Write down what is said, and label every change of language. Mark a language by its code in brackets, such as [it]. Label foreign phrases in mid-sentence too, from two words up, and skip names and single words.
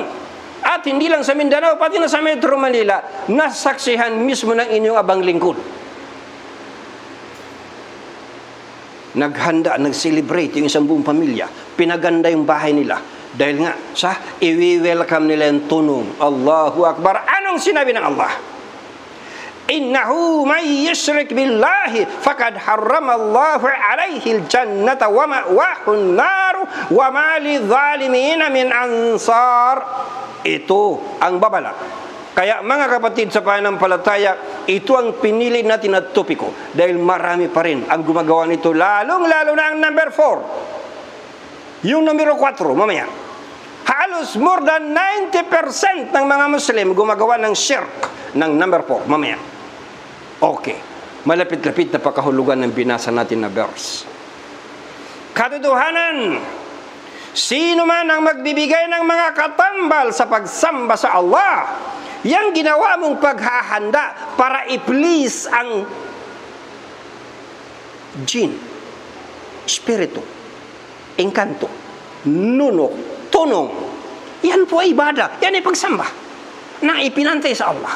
[tl] At hindi lang sa Mindanao, pati na sa Metro Manila, nasaksihan mismo ng inyong abang lingkod. Naghanda, nag-celebrate yung isang buong pamilya. Pinaganda yung bahay nila. Dahil nga, i-welcome nila yung tunong. [ar] الله أكبر. [tl] Anong sinabi ng Allah? [ar] إنه من يشرك بالله فقد حرم الله عليه الجنة ومأواه النار وما للظالمين من أنصار. [tl] Ito ang babala. Kaya mga kapatid sa pananampalataya, ito ang pinili natin na topiko dahil marami pa rin ang gumagawa nito, lalong-lalo na ang number 4. Yung numero 4 mamaya. Halos [en] more than [tl] 90% ng mga Muslim gumagawa ng shirk ng number 4 mamaya. Okay, malapit-lapit na pakahulugan ng binasa natin na verse. Katotohanan, sino man ang magbibigay ng mga katambal sa pagsamba sa Allah, yang ginawa mong paghahanda para i-please ang jin, spirito, engkanto, nunok, tunong, yan po ay ibada, yan ay pagsamba na ipinantay sa Allah.